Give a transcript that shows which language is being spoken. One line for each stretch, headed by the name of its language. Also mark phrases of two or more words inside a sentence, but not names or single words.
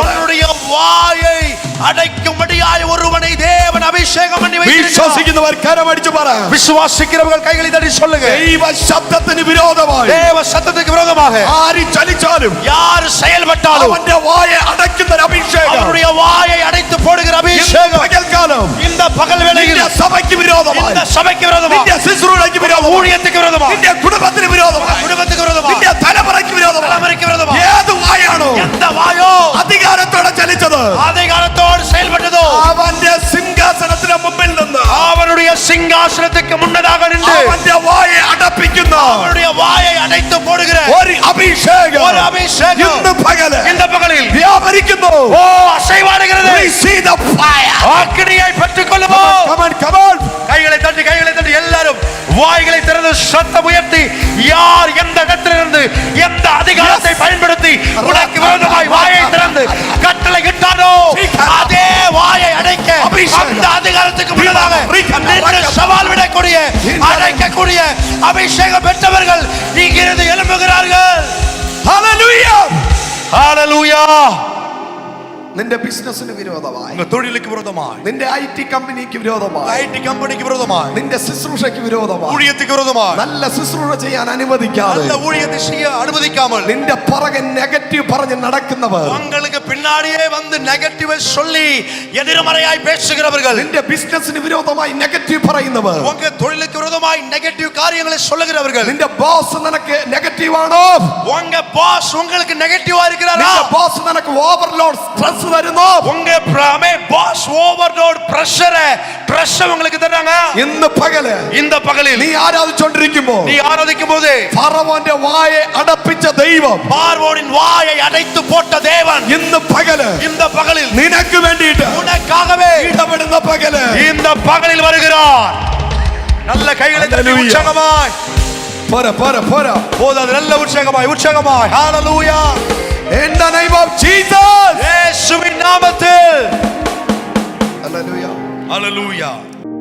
Tamil: உன்னுடைய வாயை அடைக்கும்படியாய் ஒருவனை தேவன் அபிஷேகம் பண்ணி வைத்திருக்கிறார்.
Malayalam: വിശ്വസിക്കുന്നവർ കരമടിച്ചു പറ.
Tamil: விசுவாசிக்கிறவர்கள் கைகளை தட்டி சொல்லுங்க.
Malayalam: ദൈവ ശബ്ദത്തിന് വിരോധമായി
Tamil: தேவ சத்தத்துக்கு விரோதமாக
Malayalam: ആര് ചലിച്ചാലും
Tamil: யார் செயல்பட்டாலும்
Malayalam: അവന്റെ വായെ അടയ്ക്കുന്ന ഒരു അഭിഷേകം.
Tamil: அவருடைய வாயை அடைத்து போடுகிற அபிஷேகம்
Malayalam: പകൽക്കാലം
Tamil: இந்த பகல் வேளையில்
Malayalam: നിന്റെ സഭയ്ക്ക് വിരോധമായി,
Tamil: இந்த சபைக்கு விரோதமாக,
Malayalam: നിന്റെ ശുശ്രൂഷയ്ക്ക് വിരോധമായി,
Tamil: ஊழியத்துக்கு விரோதமாக,
Malayalam: നിന്റെ കുടുംബത്തിന് വിരോധമായി,
Tamil: குடும்பத்துக்கு விரோதமாக,
Malayalam: നിന്റെ തലമുറയ്ക്ക് വിരോധമായി,
Tamil: தலைமுறைக்கு விரோதமாக
Malayalam: ഏത് വായാണോ
Tamil: எந்த வாயோ
Malayalam: അധികാരത്തോടെ ചലിച്ചത്,
Tamil: அதிகாரத்தோடு செயல்பட்டதோ
Malayalam: അവന്റെ സിംഹാസനത്തിന് മുമ്പിൽ നിന്ന്
Tamil: அவனுடைய சிங்காசனத்துக்கு முன்னதாக நின்று
Malayalam: അവന്റെ വായെ അടപ്പിക്കുന്ന
Tamil: அவனுடைய வாயை அடைத்து போடுகிற
Malayalam: ഒരു അഭിഷേകം
Tamil: ஒரு அபிஷேகம்
Malayalam: ഇന്ന് പകല്
Tamil: இந்த பகலில்
Malayalam: വ്യാപരിക്കുന്നു.
Tamil: ஓ அசைவாடுகிறது.
English: Receive the fire.
Tamil: ஆக்கினியை பெற்றுக் கொள்ளுவோம்.
English: Come on, come on.
Tamil: கைகளை தட்டி எல்லாரும் வாய்களை திறந்து சத்தம் உயர்த்தி, யார் எந்த இடத்திலிருந்து எந்த அதிகாரத்தை பயன்படுத்தி உனக்கு விரோதமாய் வாயை திறந்து கட்டளை இட்டானோ அதே வாயை அடைக்க அந்த அதிகாரத்துக்கு முன்னதாக நின்று சவால் விடக்கூடிய அடைக்கக்கூடிய அபிஷேகம் பெற்றவர்கள் இங்கிருந்து எழும்புகிறார்கள்.
English: Hallelujah.
Tamil: ஹல்லேலூயா.
Malayalam: നിന്റെ ബിസിനസിന് വിരോധമായി,
Tamil: உங்க தொழிலுக்கு விரோதமாய்,
Malayalam: നിന്റെ ഐടി കമ്പനിക്ക് വിരോധമായി,
Tamil: ஐடி கம்பெனிக்கு விரோதமாய்,
Malayalam: നിന്റെ ശുശ്രൂഷയ്ക്ക് വിരോധമായി,
Tamil: ஊழியத்துக்கு விரோதமாய்,
Malayalam: നല്ല ശുശ്രൂഷ ചെയ്യാൻ അനുവദിക്കാതെ
Tamil: நல்ல ஊழியத்தை செய்ய அனுமதிக்காமல்
Malayalam: നിന്റെ പുറകെ നെഗറ്റീവ് പറഞ്ഞ് നടക്കുന്നവർ,
Tamil: உங்களுக்கு பின்னாடியே வந்து நெகட்டிவ் சொல்லி எதிர்மறையாய் பேசுகிறவர்கள்,
Malayalam: നിന്റെ ബിസിനസിന് വിരോധമായി നെഗറ്റീവ് പറയുന്നവർ,
Tamil: உங்க தொழிலுக்கு விரோதமாய் நெகட்டிவ் காரியங்களை சொல்லுகிறவர்கள்,
Malayalam: നിന്റെ ബോസ് നിനക്ക് നെഗറ്റീവ് ആണോ,
Tamil: உங்க பாஸ் உங்களுக்கு நெகட்டிவா இருக்கிறாரா,
Malayalam: നിന്റെ ബോസ് നിനക്ക്
English: overload stress
Malayalam: തരുന്നു,
Tamil: உங்க பாஸ்
English: overload pressure
Tamil: உங்களுக்கு தராங்க,
Malayalam: ഇന്ന് പകല്
Tamil: இந்த பகலில்
Malayalam: നീ ആരാധിച്ചുകൊണ്ടിരിക്കുമ്പോൾ
Tamil: நீ ஆராதிக்கும் போது
Malayalam: ഫറവോന്റെ വായെ അടപ്പിച്ച ദൈവം,
Tamil: பார்வோனின் வாயை அடைத்து போட்ட தேவன்
Malayalam: ഇന്ന് പകല്
Tamil: இந்த பகலில்
Malayalam: നിനക്ക് വേണ്ടിയിട്ട്
Tamil: உனக்காகவே
Malayalam: ഇടപെടുന്ന പകല്
Tamil: இந்த பகலில் வருகிறார். நல்ல கைகளை தட்டி
English: Hallelujah.
Tamil: உற்சாகமாய்
Malayalam: പോരാ പോരാ പോരാ
Tamil: போதாது, நல்ல உற்சாகமாய் ஹalleluya.
English: In the name of Jesus.
Tamil: இயேசுவின் நாமத்தில்
English: Hallelujah.
Tamil: ஹalleluya.